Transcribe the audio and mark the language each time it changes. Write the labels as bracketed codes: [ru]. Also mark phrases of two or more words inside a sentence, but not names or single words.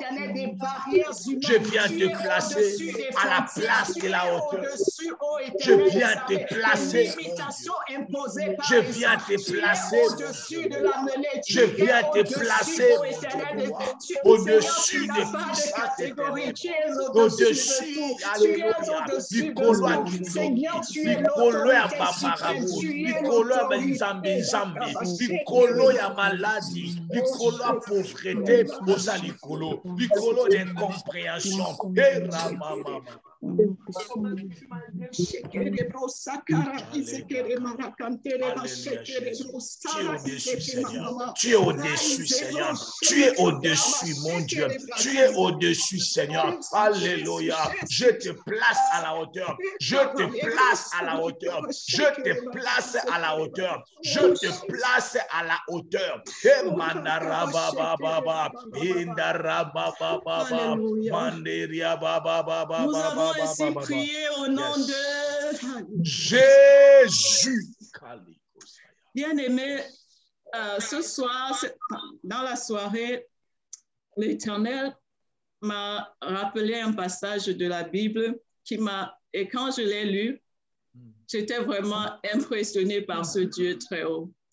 [fr] Je viens te placer à la place de la hauteur. Je viens te placer. Je viens te placer. Je viens te placer au-dessus des puissances éternelles. Au-dessus, alléluia. [ln] Bikolo a Kinzobi, Bikolo ya Babarabu, Bikolo ya Nzambi, Bikolo ya maladie, Bikolo ya pauvreté, Osalikolo, Bikolo d'incompréhension. [fr] Et Ramama. Tu es au-dessus, Seigneur. Tu es au-dessus, mon Dieu. Tu es au-dessus, Seigneur. Alléluia. Je te place à la hauteur. Je te place à la hauteur. Je te place à la hauteur. Je te place à la hauteur. Et mandaraba baba, indaraba baba, manderia baba. Nous avons ainsi prié au nom de Jésus. Bien-aimé, ce soir, dans la soirée, l'Éternel m'a rappelé un passage de la Bible et quand je l'ai lu, j'étais vraiment impressionnée par ce Dieu très haut.